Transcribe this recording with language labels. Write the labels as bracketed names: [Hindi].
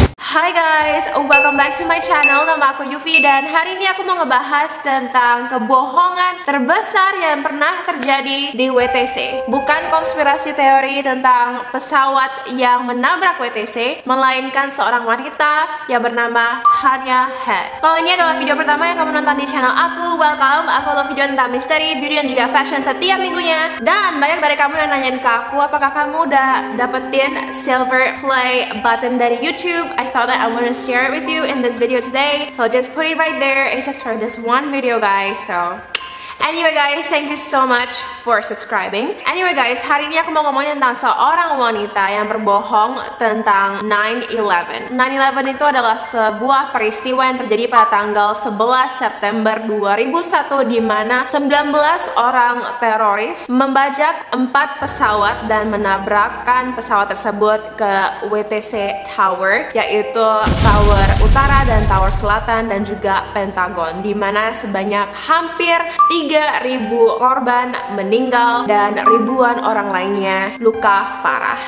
[English] Hai guys, welcome back to my channel. [Indonesian] Nama aku Yufi dan hari ini aku mau ngebahas tentang kebohongan terbesar yang pernah terjadi di WTC. Bukan konspirasi teori tentang pesawat yang menabrak WTC, melainkan seorang wanita yang bernama Tanya Head. Kalau ini adalah video pertama yang kamu nonton di channel aku, welcome. Aku upload video tentang misteri, beauty, dan juga fashion setiap minggunya. Dan banyak dari kamu yang nanyain ke aku, apakah kamu udah dapetin silver play button dari YouTube? [English] I thought that I want to share it with you in this video today, so I'll just put it right there. It's just for this one video guys. So anyway guys, thank you so much for subscribing. [Indonesian] Anyway guys, hari ini aku mau ngomongin tentang seorang wanita yang berbohong tentang 9/11. 9/11 itu adalah sebuah peristiwa yang terjadi pada tanggal 11 September 2001 di mana 19 orang teroris membajak 4 pesawat dan menabrakkan pesawat tersebut ke WTC Tower, yaitu Tower Utara dan Tower Selatan dan juga Pentagon, di mana sebanyak hampir 3.000 korban meninggal dan ribuan orang lainnya luka parah.